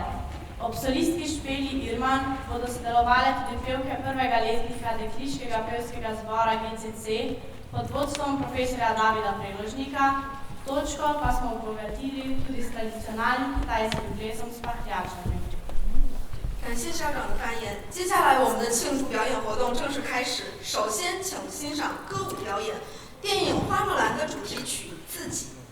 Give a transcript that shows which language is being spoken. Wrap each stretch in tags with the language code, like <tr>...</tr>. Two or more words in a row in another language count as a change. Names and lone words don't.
<sl>Ob solistki Špeli Irman bodo sodelovale tudi pevke prvega letnika dekliškega pevskega zbora GCC pod vodstvom profesorja Davida Preložnika. Točko pa smo obogatili tudi s tradicionalnim kitajskim plesом s pahljačami.</sl> <zh>感谢校长的发言。接下来我们的庆祝表演活动正式开始。首先，请欣赏歌舞表演，电影《花木兰》的主题曲《自己》。</zh>